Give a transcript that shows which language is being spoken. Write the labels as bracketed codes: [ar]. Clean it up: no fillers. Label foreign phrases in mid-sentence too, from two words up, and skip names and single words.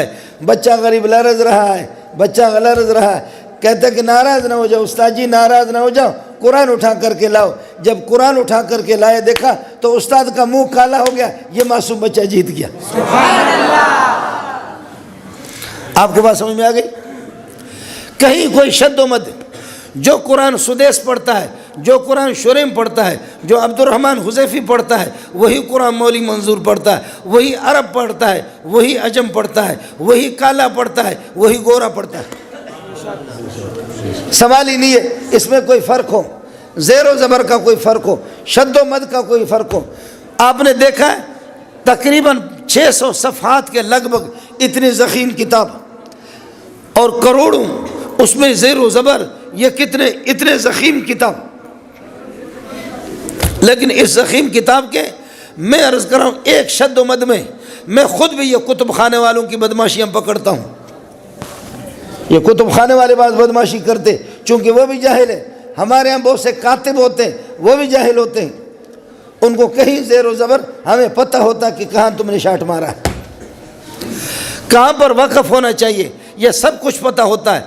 [ur] بچہ غریب لرز رہا ہے، بچہ لرز رہا ہے، کہتا ہے کہ ناراض نہ ہو جاؤ استاد جی، ناراض نہ ہو جاؤ، قرآن اٹھا کر کے لاؤ۔ جب قرآن اٹھا کر کے لائے دیکھا تو استاد کا منہ کالا ہو گیا، یہ معصوم بچہ جیت گیا۔ آپ کے پاس سمجھ میں آ گئی؟ کہیں کوئی شد و مد، جو قرآن سدیس پڑھتا ہے، جو قرآن شریم پڑھتا ہے، جو عبد الرحمن حذیفی پڑھتا ہے، وہی قرآن مولی منظور پڑھتا ہے، وہی عرب پڑھتا ہے، وہی عجم پڑھتا ہے، وہی کالا پڑھتا ہے، وہی گورا پڑھتا ہے۔ سوال ہی نہیں ہے اس میں کوئی فرق ہو، زیر و زبر کا کوئی فرق ہو، شد و مد کا کوئی فرق ہو۔ آپ نے دیکھا ہے تقریباً 600 صفحات کے لگ بھگ اتنی ضخیم کتاب اور کروڑوں اس میں زیر و زبر، یہ اتنے ضخیم کتاب، لیکن اس ضخیم کتاب کے میں عرض کر رہا ہوں ایک شد و مد میں خود بھی یہ کتب خانے والوں کی بدماشیاں پکڑتا ہوں۔ یہ کتب خانے والے بعض بدماشی کرتے چونکہ وہ بھی جاہل ہیں، ہمارے ہاں بہت سے کاتب ہوتے ہیں وہ بھی جاہل ہوتے ہیں، ان کو کہیں زیر و زبر ہمیں پتہ ہوتا کہ کہاں تم نے شاٹ مارا ہے، کہاں پر وقف ہونا چاہیے، یہ سب کچھ پتہ ہوتا ہے۔